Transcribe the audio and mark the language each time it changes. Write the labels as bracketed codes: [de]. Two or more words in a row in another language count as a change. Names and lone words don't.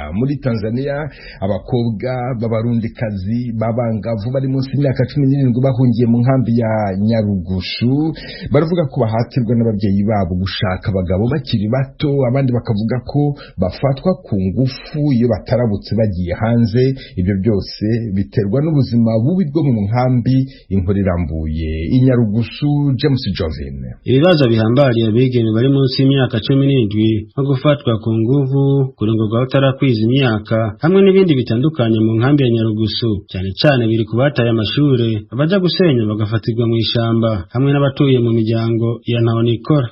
[rw] Muri Tanzania abakobwa b'abarundikazi babangavu bari munsi y'imyaka 17 bahungiye mu nkambi ya Nyarugushu baravuga ko bahatirwa n'ababyeyi babo gushaka abagabo bakiri bato, abandi bakavuga ko bafatwa ku ngufu iyo batarabutse bagiye hanze. Ibyo byose biterwa n'ubuzima bubi bwo mu nkambi. Inkuru irambuye i Nyarugushu, James Jovin. [rn] Ibibazo bihambariye abigeme bari munsi y'imyaka 17 nko gufatwa ku nguvu, kurongorwa utarakwiza imyaka, hamwe n'ibindi bitandukanye mu nkambi ya Nyarugushu, cyane cyane biri kubataye amashure, abaja gusenya bagafatirwa mu ishamba, hamwe n'abatuye mu miryango ya ntahonikora.